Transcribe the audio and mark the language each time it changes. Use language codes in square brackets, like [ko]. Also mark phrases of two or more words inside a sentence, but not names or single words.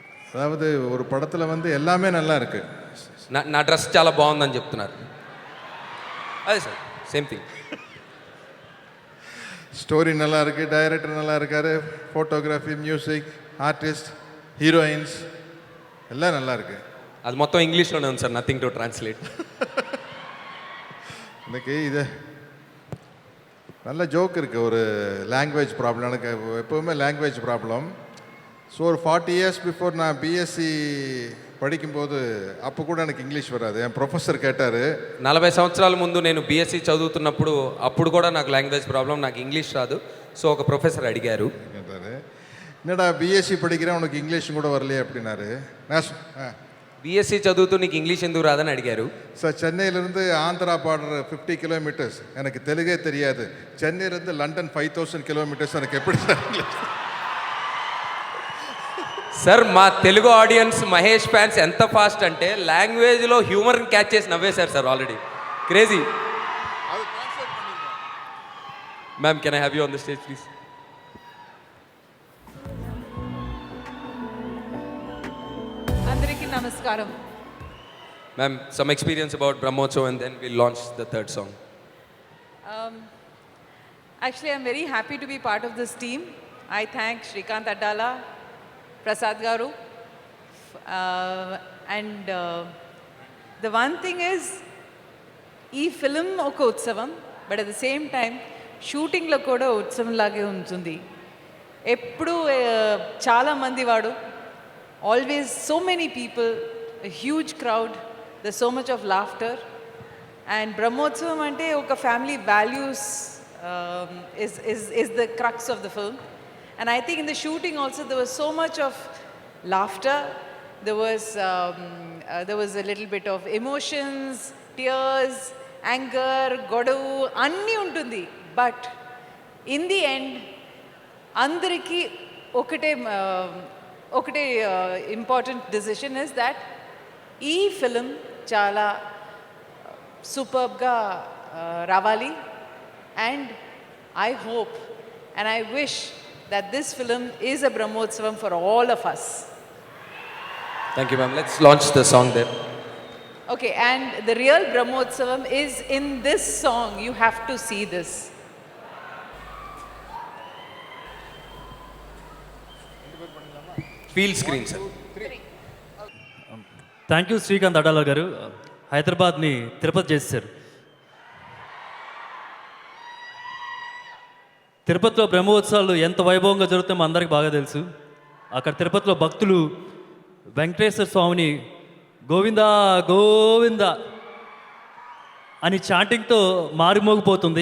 [ta] அதாவது ஒரு படத்தில் வந்து எல்லாமே நல்லா இருக்கு. [te] నా డ్రెస్ చాలా బాగుందని చెప్తున్నారు. అదే సార్ [en] same thing. [ta] ஸ்டோரி நல்லா இருக்கு, டைரக்டர் நல்லா இருக்காரு, ஃபோட்டோகிராஃபி, மியூசிக், ஆர்டிஸ்ட், ஹீரோயின்ஸ் எல்லாம் நல்லா இருக்கு. [te] అది మొత్తం ఇంగ్లీష్లోనే ఉంది సార్, [en] nothing to translate. [ta] இன்னைக்கு இது நல்ல ஜோக் இருக்குது. ஒரு [en] language problem, [ta] எனக்கு எப்போவுமே [en] language problem. [ta] ஸோ ஒரு 40 [en] years before [ta] நான் பிஎஸ்சி படிக்கும்போது அப்போ கூட எனக்கு இங்கிலீஷ் வராது. என் ప్రొఫెసర్ கேட்டார், [te] 40 సంవత్సరాల ముందు నేను బీఎస్సీ చదువుతున్నప్పుడు అప్పుడు కూడా నాకు [en] language problem, [te] నాకు ఇంగ్లీష్ రాదు. సో ఒక ప్రొఫెసర్ అడిగారు, [ta] கேட்டார் என்னடா பிஎஸ்சி படிக்கிறேன் உனக்கு ఇంగ్లీష్ கூட வரலையே அப்படின்னாரு. நான் [te] బీఎస్సీ చదువుతూ నీకు ఇంగ్లీష్ ఎందుకు రాదని అడిగారు. [ta] சார் சென்னையிலேருந்து ஆந்திரா பார்டர் 50 kilometers, எனக்கு தெலுங்கே தெரியாது. சென்னையிலேருந்து லண்டன் 5000 kilometers, எனக்கு எப்படி சார் [te] సార్ మా తెలుగు ఆడియన్స్ మహేష్ ఫ్యాన్స్ ఎంత ఫాస్ట్ అంటే లాంగ్వేజ్లో హ్యూమర్ని క్యాచ్ చేసి నవ్వేశారు సార్ ఆల్రెడీ. [en] Crazy. Ma'am can I have you on the stage please. [te] అందరికీ నమస్కారం. [en] Ma'am some experience about Brahmotsav and then will launch the third song. Actually, I'm very happy to be part of this team. I thank Shrikant Addala, Prasad Garu, and the one thing is, [te] ఈ ఫిలిం ఒక ఉత్సవం, [en] but at the same time [te] షూటింగ్లో కూడా ఉత్సవం లాగే ఉంటుంది. ఎప్పుడు చాలామంది వాడు, [en] always so many people, huge crowd, the so much of laughter. అండ్ [te] బ్రహ్మోత్సవం అంటే ఒక [en] family values is the crux of the film. And I think in the shooting also there was so much of laughter, there was a little bit of emotions, tears, anger, [te] గొడవు అన్ని ఉంటుంది. [en] But in the end [te] అందరికీ ఒకటే [en] important decision is that [te] ఈ ఫిలిం చాలా సూపర్బ్ గా రావాలి. [en] And I hope and I wish that this film is a Brahmotsavam for all of us. Thank you ma'am. Let's launch the song then. Okay, and the real Brahmotsavam is in this song. You have to see this. Feel screen sir. [te] థ్యాంక్ యూ శ్రీకాంత్ అడ్డాల గారు. హైదరాబాద్ని తిరుపతి చేశారు. తిరుపతిలో బ్రహ్మోత్సవాలు ఎంత వైభవంగా జరుగుతాయో మా అందరికి బాగా తెలుసు. అక్కడ తిరుపతిలో భక్తులు వెంకటేశ్వర స్వామిని గోవిందా గోవింద అని చాంటింగ్తో మారిమోగిపోతుంది.